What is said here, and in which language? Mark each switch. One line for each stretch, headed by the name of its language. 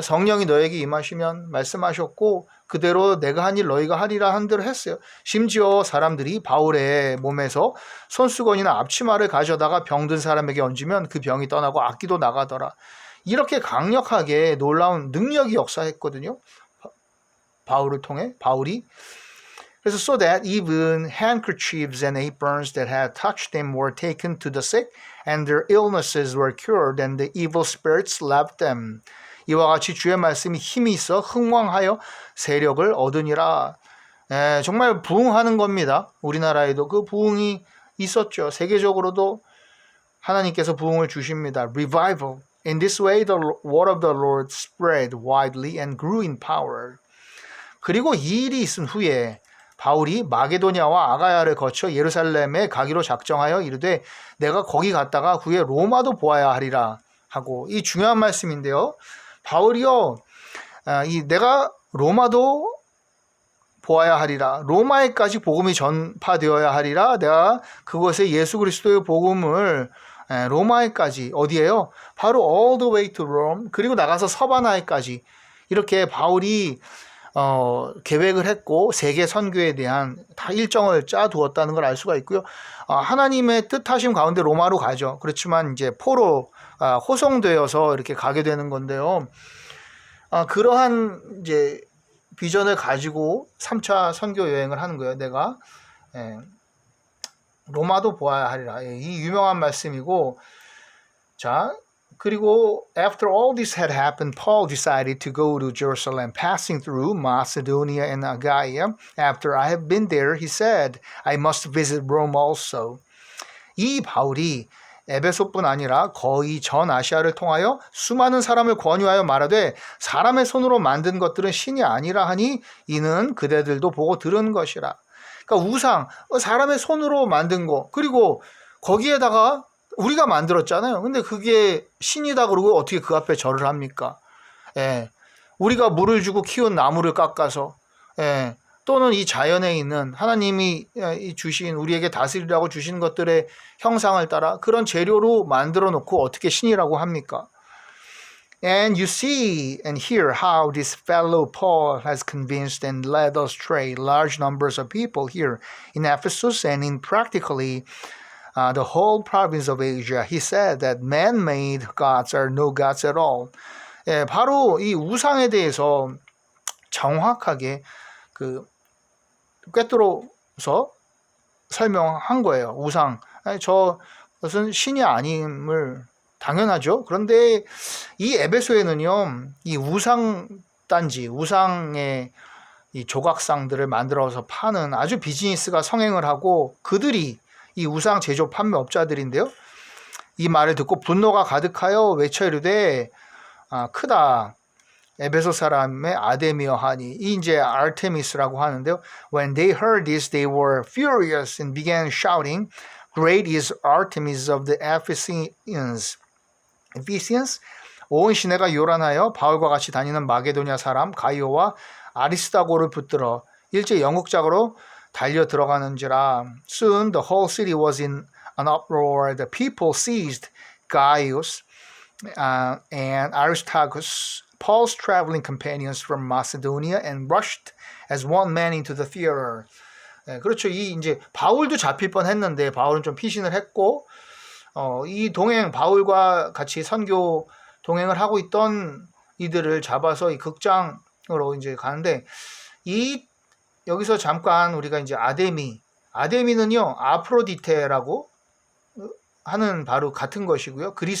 Korean: 성령이 너에게 임하시면 말씀하셨고 그대로 내가 한 일 너희가 하리라 한 대로 했어요. 심지어 사람들이 바울의 몸에서 손수건이나 앞치마를 가져다가 병든 사람에게 얹으면 그 병이 떠나고 악기도 나가더라. 이렇게 강력하게 놀라운 능력이 역사했거든요. 바울을 통해 바울이. 그래서
English: so that even handkerchiefs and aprons that had touched them were taken to the sick and their illnesses were cured and the evil spirits left them.
Korean: 이와 같이 주의 말씀이 힘이 있어 흥왕하여 세력을 얻으니라. 정말 부흥하는 겁니다. 우리나라에도 그 부흥이 있었죠. 세계적으로도 하나님께서 부흥을 주십니다.
English: Revival. In this way the word of the Lord spread widely and grew in power.
Korean: 그리고 이 일이 있은 후에 바울이 마게도냐와 아가야를 거쳐 예루살렘에 가기로 작정하여 이르되 내가 거기 갔다가 후에 로마도 보아야 하리라 하고 이 중요한 말씀인데요. 바울이요, 내가 로마도 보아야 하리라. 로마에까지 복음이 전파되어야 하리라. 내가 그곳에 예수 그리스도의 복음을 로마에까지 어디에요? 바로
English: all the way to Rome.
Korean: 그리고 나가서 서바나에까지 이렇게 바울이 계획을 했고 세계 선교에 대한 다 일정을 짜두었다는 걸 알 수가 있고요. 하나님의 뜻하심 가운데 로마로 가죠. 그렇지만 이제 포로 호송되어서 이렇게 가게 되는 건데요. 그러한 이제 비전을 가지고 3차 선교 여행을 하는 거예요. 내가 로마도 보아야 하리라. 이 유명한 말씀이고, 자. 그리고
English: after all this had happened, Paul decided to go to Jerusalem, passing through Macedonia and Achaia. After I have been there, he said, I must visit Rome also.
Korean: 이 바울이 에베소뿐 아니라 거의 전 아시아를 통하여 수많은 사람을 권유하여 말하되 사람의 손으로 만든 것들은 신이 아니라 하니 이는 그대들도 보고 들은 것이라. 그러니까 우상, 사람의 손으로 만든 거, 그리고 거기에다가 우리가 만들었잖아요. 근데 그게 신이다 그러고 어떻게 그 앞에 절을 합니까? 우리가 물을 주고 키운 나무를 깎아서 또는 이 자연에 있는 하나님이 주신 우리에게 다스리라고 주신 것들의 형상을 따라 그런 재료로 만들어 놓고 어떻게 신이라고 합니까?
English: And you see and hear how this fellow Paul has convinced and led astray large numbers of people here in Ephesus and in practically the whole province of Asia. He said that man-made gods are no gods at all.
Korean: 바로 이 우상에 대해서 정확하게 꿰뚫어서 설명한 거예요. 우상. 저것은 신이 아님을 당연하죠. 그런데 이 에베소에는요, 이 우상 단지, 우상의 이 조각상들을 만들어서 파는 아주 비즈니스가 성행을 하고 그들이 이 우상 제조 판매업자들인데요. 이 말을 듣고 분노가 가득하여 외쳐 이르되 크다. 에베소 사람의 아데미어 하니 이 이제 아르테미스라고 하는데요.
English: When they heard this, they were furious and began shouting, "Great is Artemis of the Ephesians."
Korean: 온 시내가 요란하여 바울과 같이 다니는 마게도냐 사람 가이오와 아리스다고를 붙들어 일제 영국작으로 달려 들어가는지라.
English: Soon the whole city was in an uproar. The people seized Gaius and Aristarchus, Paul's traveling companions from Macedonia, and rushed as one man into the theater.
Korean: 그렇죠. 이 이제 바울도 잡힐 뻔했는데 바울은 좀 피신을 했고 이 바울과 같이 선교 동행을 하고 있던 이들을 잡아서 이 극장으로 이제 가는데 여기서 잠깐 우리가 이제 아데미는요 아프로디테라고 하는 바로 같은 것이고요.